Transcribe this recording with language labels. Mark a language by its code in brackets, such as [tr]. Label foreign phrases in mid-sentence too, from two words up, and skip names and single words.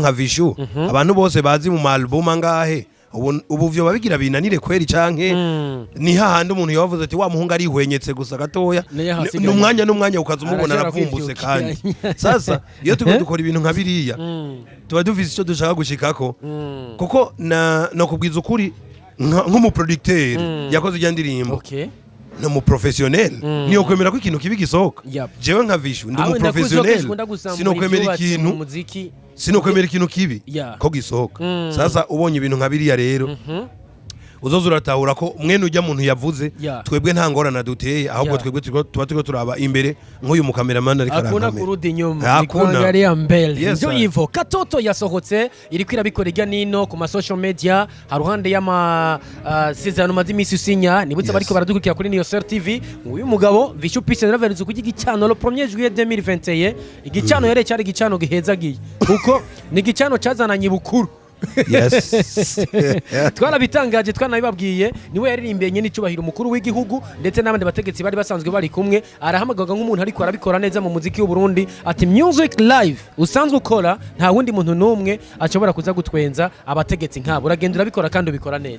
[rn] nka Vichou abantu bose bazi mu album angahe ubu vyo babigira binanire kweri canke ni hahandi umuntu yavuze ati wa muhungu ari hwenyetse gusa gatoya n'umwanya ukaza umubona aravumbutse kandi sasa iyo tuko dukora ibintu nka biriya tuba dufise icyo dushaka gushikako kuko no kubwiza ukuri nk'umuproducteur yakoze ijya ndirimbo no mu professionnel niyo kwemera ko ikintu kibi gisohoka jewe nka Vichou ndi mu professionnel sinokwemera ikintu kibi ko gisohoka sasa ubonye ibintu nka biriya rero uzoza uratahura ko mwene ujya muntu yavuze twebwe nta ngorana duteye ahubwo twebwe tuba turiko turaba imbere nk'uyu mukameraman ariko arankamera [sw] hakuna kurudi nyuma nikuangalia mbele ndio hivyo [rn] Katoto yasohotse iriko irabikora ijya nino ku ma [en] social media [rn] haruhande y'ama sezano madimisi usinya nibutse bariko baradukurikira kuri Niyo Star TV uyu mugabo Vichou [en] Peace and Love [rn] ku gicano [fr] le 1er juillet 2021 [rn] igicano yare cyari gicano gihezagiye kuko ni gicano cazananye bukuru yes twarabitangaje twanabibabwiye niwe yaririmbyenye n'icubahiro umukuru w'igihugu ndetse n'abandi bategetsi bari basanzwe bari kumwe arahamagaga nk'umuntu ariko arabikora neza mu muziki w'u Burundi ati [en] music live [rn] usanzwe ukora nta wundi muntu numwe ashobora kuza gutwenza abategetsi nkabo uragenda urabikora kandi ubikora neza